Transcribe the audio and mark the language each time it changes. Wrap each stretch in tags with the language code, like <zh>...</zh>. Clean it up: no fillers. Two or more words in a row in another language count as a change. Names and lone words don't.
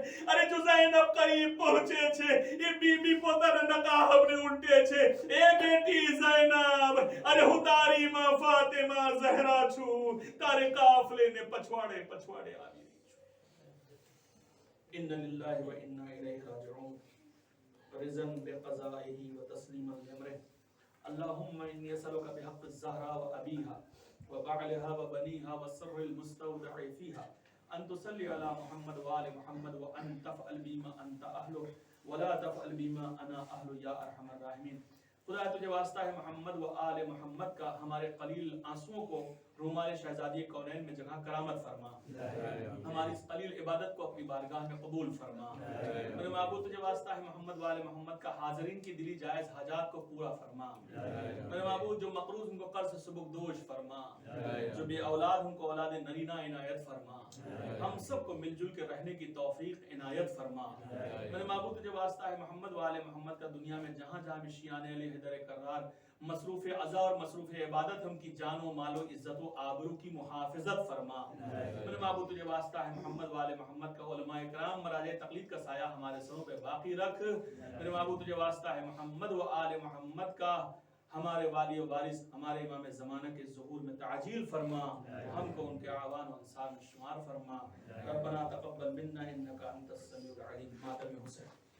<gu>અરે જો ઝૈનબ કરીબ પહોંચે છે, એ બીબી પોતાના નકાબને ઉલટે છે. એ બેટી ઝૈનબ, અરે હું તારી માં ફાતિમા ઝહરા છું, તારે કાફલેને પછવાડે આવી રહી છું.</gu> <ar>إنا لله وإنا إليه راجعون رضا بقضائه وتسليما لأمره. اللهم إني أسألك بحق الزهراء وأبيها وبعلها وبنيها والسر المستودع فيها أن تصلي على محمد وآل محمد وأن تفعل بما أنت أهله ولا تفعل بما أنا أهله يا أرحم الراحمين.</ar> <ur>خدا تجھے واسطہ ہے محمد و آل محمد کا ہمارے قلیل آنسوؤں کو رومال شہزادی کونین میں جگہ کرامت فرما. ہماری اس قلیل عبادت کو اپنی بارگاہ میں قبول فرما. میرے معبود تجھے واسطہ ہے محمد و آل محمد کا حاضرین کی دلی جائز حاجات کو پورا فرما. میرے معبود جو مقروض ان کو قرض سے سبکدوش فرما. جو بے اولاد ان کو اولاد نرینہ عنایت فرما. ہم سب کو مل جل کے رہنے کی توفیق عنایت فرما. میرے معبود تجھے واسطہ ہے محمد و آل محمد کا دنیا میں جہاں جہاں بھی شیعان علی حیدر کرار مصروف عزا اور مصروف عبادت ہم کی جان و مال عزت و آبرو کی محافظت فرما. میرے معبود تجھے واسطہ ہے محمد و آل محمد کا علمائے کرام مراجع تقلید کا سایہ ہمارے سروں پہ باقی رکھ. میرے معبود تجھے واسطہ ہے محمد و آل محمد کا ہمارے والی وارث ہمارے امام زمانہ کے ظہور میں تعجیل فرما، ہم کو ان کے اعوان اور انصار میں شمار فرما.</ur> <ar>ربنا تقبل منا إنك أنت السميع العليم.</ar> <ur>ماتم حسین.</ur>